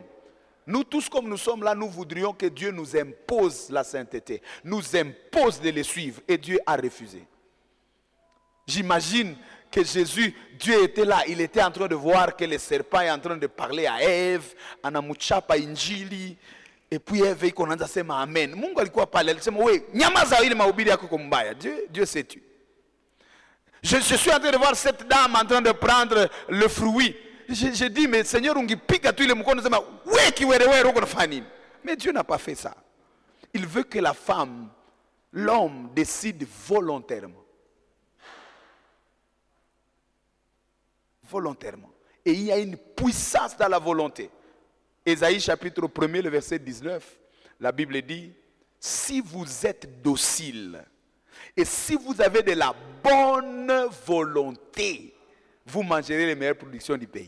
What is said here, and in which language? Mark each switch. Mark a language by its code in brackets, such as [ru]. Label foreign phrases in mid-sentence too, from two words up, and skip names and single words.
[fr] Nous tous comme nous sommes là, nous voudrions que Dieu nous impose la sainteté, nous impose de les suivre. Et Dieu a refusé. J'imagine que Jésus, Dieu était là, il était en train de voir que le serpent est en train de parler à Ève, [sw] anamuchapa injili, [fr] et puis Ève il commence à dire amen. [sw] Mungu alikuwa pale, alisema we, nyamaza ile mahubiri yako kwa mbaya. [fr] Dieu sait tu. Je suis en train de voir cette dame en train de prendre le fruit. Je dis, mais Seigneur, [sw] ungipika tu ile mkono, sema we kiwerewe uko nafanya nini? [fr] Mais Dieu n'a pas fait ça. Il veut que la femme, l'homme décide volontairement. Volontairement. Et il y a une puissance dans la volonté. Ésaïe chapitre 1er, le verset 19, la Bible dit, si vous êtes docile et si vous avez de la bonne volonté, vous mangerez les meilleures productions du pays.